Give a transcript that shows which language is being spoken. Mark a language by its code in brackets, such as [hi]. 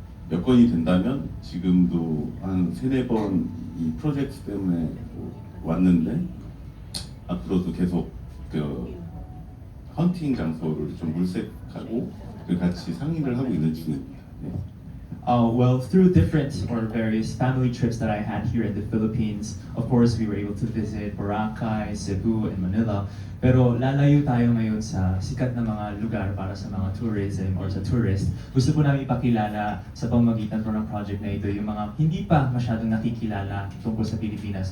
[ko] 여건이 된다면 지금도 한 3-4번 이 프로젝트 때문에 왔는데 앞으로도 계속 그 헌팅 장소를 좀 물색하고 같이 상의를 하고 있는 중입니다. 네. [en] Well, through different or various family trips that I had here in the Philippines, of course, we were able to visit Boracay, Cebu, and Manila. [tl] Pero lalayo tayo ngayon sa sikat na mga lugar para sa mga tourism or sa tourist. Gusto po namin ipakilala sa pamamagitan po ng project na ito yung mga hindi pa masyadong nakikilala tungkol sa Pilipinas.